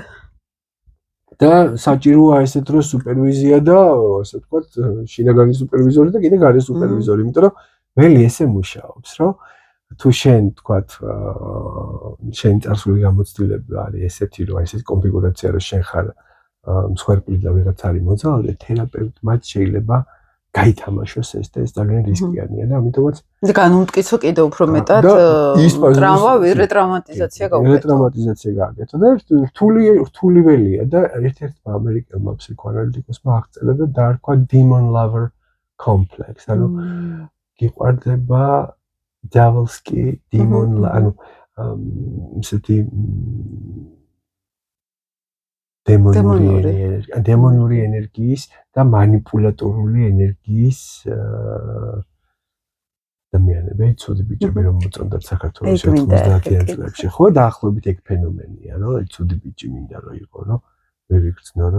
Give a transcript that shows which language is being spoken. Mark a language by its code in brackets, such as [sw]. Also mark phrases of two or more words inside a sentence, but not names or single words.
[ka] და საჭიროა ესეთ დროს სუპერვიზია და ასე ვთქვათ, შინაგანი სუპერვიზორი და კიდე გარე სუპერვიზორი, იმიტომ რომ ველი ესე მუშაობს, რომ თუ შენ ვთქვათ, შენი წარსული გამოცდილება არის ესეთი, რომ ესეთი კონფიგურაცია, რომ შენ ხარ მსხვერპლი და ვიღაც არის მოძალადე, თერაპევტმა შეიძლება გაითამაშოს ეს და ეს ძალიან რისკიანია და ამიტომაც განუმტკიცო კიდევ უფრო მეტად ტრავმა, რეტრაუმატიზაცია გაუკეთო. რეტრაუმატიზაცია გააკეთო და რთული ველია და ერთ-ერთმა ამერიკელმა ფსიქოანალიტიკოსმა აღწერა და დაარქვა [en] demon lover complex, [ka] ანუ გიყვარდება დიავალსკი demon, ანუ ისეთი დემონური ენერგიის და მანიპულატორული ენერგიის ადამიანები, ცუდი ბიჭები რომ მოწონდათ საქართველოს 90-იან წლებში, ხო, დაახლოებით ეგ ფენომენია, რომ ცუდი ბიჭი მინდა რომ იყო, რომ ვერ იგრძნო, რომ